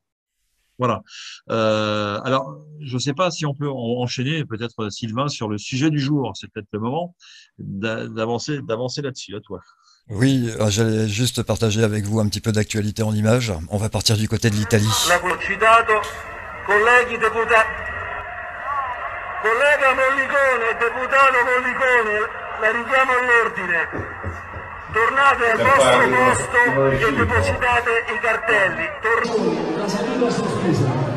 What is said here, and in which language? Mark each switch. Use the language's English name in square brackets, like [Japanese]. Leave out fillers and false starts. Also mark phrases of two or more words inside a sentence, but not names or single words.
[French] Voilà. Alors, je ne sais pas si on peut enchaîner, peut-être Sylvain, sur le sujet du jour. C'est peut-être le moment d'avancer là-dessus. À toi. Oui, j'allais juste partager avec vous un petit peu d'actualité en images. On va partir du côté de l'Italie. [Italian] Collega Mollicone, deputato Mollicone, la richiamo all'ordine. Tornate al vostro posto e depositate i cartelli. La seduta sospesa.